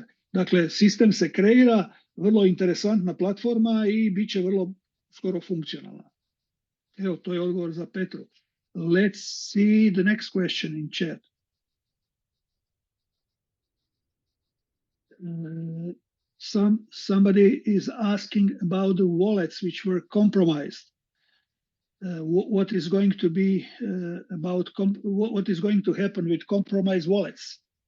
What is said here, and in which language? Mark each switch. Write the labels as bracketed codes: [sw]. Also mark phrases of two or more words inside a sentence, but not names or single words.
[bs] Dakle, sistem se kreira, vrlo interesantna platforma i bit će vrlo skoro funkcionalna. Evo, to je odgovor za Petru. [en] Let's see the next question in chat. Somebody is asking about the wallets which were compromised. What is going to be what is going to happen with compromised wallets?